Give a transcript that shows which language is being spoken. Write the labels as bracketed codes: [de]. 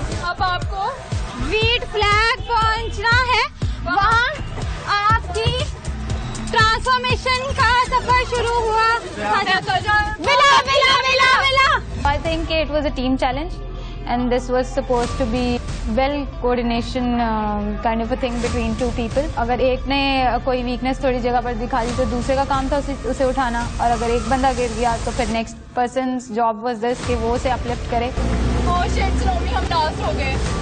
[hi] अब आपको wheat flag पहुंचना है, वहाँ आपकी ट्रांसफॉर्मेशन का सफर शुरू हुआ। मिला। [en] I think it was a team challenge and this was supposed to be well coordination kind of a thing between two people. [hi] अगर एक ने कोई वीकनेस थोड़ी जगह पर दिखा दी तो दूसरे का काम था उसे उठाना, और अगर एक बंदा गिर गया तो फिर next [en] person's job was this [hi] कि वो उसे अपलिफ्ट करे। [en] Oh shit, [hi] Slomi, हम लास्ट हो गए।